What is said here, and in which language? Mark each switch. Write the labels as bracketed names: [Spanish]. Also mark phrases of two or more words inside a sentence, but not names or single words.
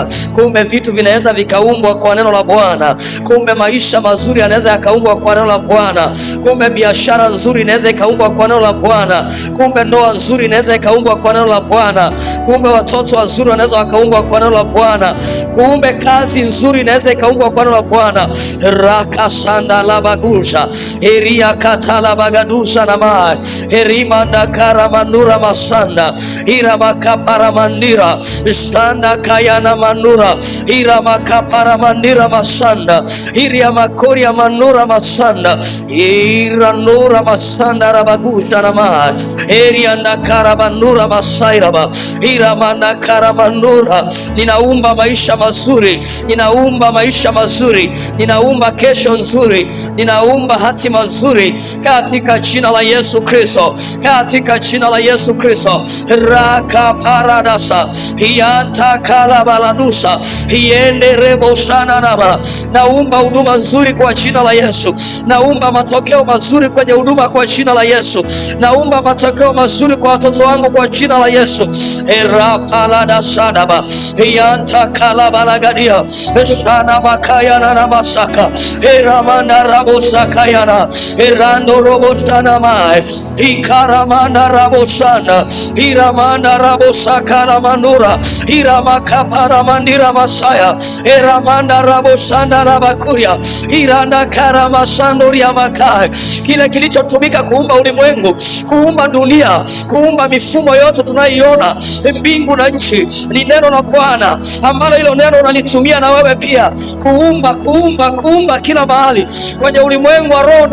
[Swahili] Kumbe vitu vinaweza vikaumbwa kwa neno la Bwana. Kumbe maisha mazuri yanaweza yakaumbwa kwa neno la Bwana. Kumbe biashara nzuri inaweza ikaumbwa kwa neno la Bwana. Kumbe ndoa nzuri inaweza ikaumbwa kwa neno la Bwana. Kumbe watoto wazuri wanaweza wakaumbwa kwa neno la Bwana. Kumbe kazi nzuri inaweza ikaumbwa kwa neno la Bwana. Rakasanda la bagusha eria katala bagadusha na ma erimanda karamanura masanda irabakapara mandira sanda kayana manura irama kapara mandira masanda iria makoria manura masanda ira nura masanda rabagusha rama eria ndakara manura masairaba irama ndakara manura. Ninaumba maisha mazuri, ninaumba maisha mazuri, ninaumba kesho nzuri, ninaumba hatima nzuri katika jina la Yesu Kristo, katika jina la Yesu Kristo. Raka paradasa hianta kala balanusa hiende rebo sana nama. Naumba huduma nzuri kwa jina la Yesu. Naumba matokeo mazuri kwenye huduma kwa jina la Yesu. Naumba matokeo mazuri kwa watoto wangu kwa jina la Yesu. Era palada sadaba hianta kala balagadia shana makaya na masaka era manda rabo sakayana erando robo sana mai ikaramanda rabo sana iramanda rabo sakala mandura irama kapara mandira masaya eramanda rabo sanda rabakuria iranda karama sandoria makai. Kile kilichotumika kuumba ulimwengu, kuumba dunia, kuumba mifumo yote tunaiona mbingu na nchi ni neno la Bwana, ambalo hilo neno unalitumia na wewe pia kuumba kila mahali kwenye ulimwengu wa roho.